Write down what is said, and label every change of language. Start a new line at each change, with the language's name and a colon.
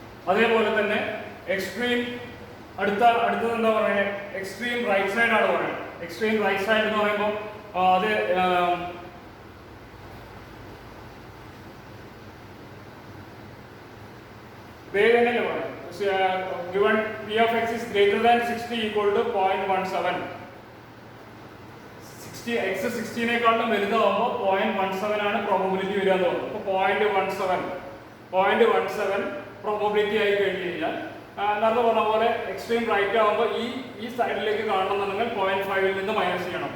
Malayalam: അതേപോലെ തന്നെ എക്സ്ട്രീം അടുത്തത് എന്താ പറയുന്നത്? എക്സ്ട്രീം റൈറ്റ് സൈഡ് ആണ് പറയുന്നത്. എക്സ്ട്രീം റൈറ്റ് സൈഡ് എന്ന് പറയുമ്പോൾ അത് വേഗനല്ലേ പറയും.
English: Given p of x is greater than 60 equal to 0.17.
Malayalam: 60 x 16നേക്കാളും വലുതാവുമ്പോൾ 0.17 ആണ് പ്രോബബിലിറ്റി വരിക എന്ന് പറഞ്ഞു. അപ്പോൾ 0.17 പ്രോബബിലിറ്റി ആയി കഴിഞ്ഞ് കഴിഞ്ഞാൽ നേരത്തെ പറഞ്ഞ പോലെ എക്സ്ട്രീം റൈറ്റ് ആകുമ്പോൾ ഈ സൈഡിലേക്ക് കാണണമെന്നുണ്ടെങ്കിൽ 0.5ൽ നിന്ന് മൈനസ് ചെയ്യണം.